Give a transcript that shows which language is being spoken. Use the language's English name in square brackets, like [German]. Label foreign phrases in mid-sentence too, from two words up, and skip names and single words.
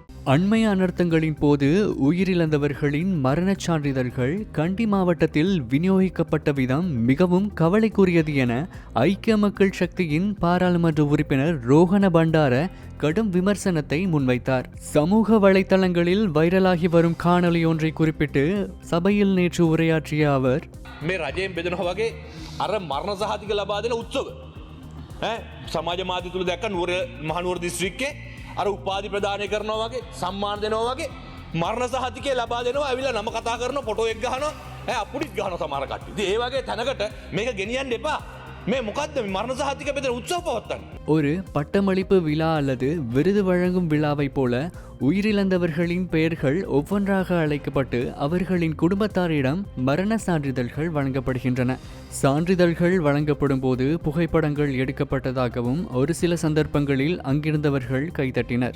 [Tamil] அண்மை அனர்த்தங்களின் போது உயிரிழந்தவர்களின் மரணச் சான்றிதழ்கள் கண்டி மாவட்டத்தில் விநியோகிக்கப்பட்ட விதம் மிகவும் கவலைக்குரியது என ஐக்கிய மக்கள் சக்தியின் பாராளுமன்ற உறுப்பினர் ரோஹண பண்டார கடும் விமர்சனத்தை முன்வைத்தார். சமூக வலைத்தளங்களில் வைரலாகி வரும் காணொலி ஒன்றை குறிப்பிட்டு சபையில் நேற்று உரையாற்றிய அவர், [Sinhala] සමාජ මාධ්‍ය තුළ දැක්ක මහනුවර දිස්ත්‍රික්කේ අර උපාධි ප්‍රදානය කරනවා වගේ සම්මාන දෙනවා වගේ මරණ සහතිකය ලබා දෙනවා ඇවිල්ලා නම කතා කරන ෆොටෝ එක ගහනවා අපුඩිත් ගහනවා සමහර කට්ටිය. ඉතින් ඒ වගේ තැනකට මේක ගෙනියන්න එපා. මේ මොකද්ද මේ මරණ සහතික බෙදලා උත්සව පවත්වන්නේ? [Tamil] ஒரு பட்டமளிப்பு விழா அல்லது விருது வழங்கும் விழாவை போல உயிரிழந்தவர்களின் பெயர்கள் ஒவ்வொன்றாக அழைக்கப்பட்டு அவர்களின் குடும்பத்தாரிடம் மரண சான்றிதழ்கள் வழங்கப்படுகின்றன. சான்றிதழ்கள் வழங்கப்படும் போது புகைப்படங்கள் எடுக்கப்பட்டதாகவும் ஒரு சில சந்தர்ப்பங்களில் அங்கிருந்தவர்கள் கைதட்டினர்.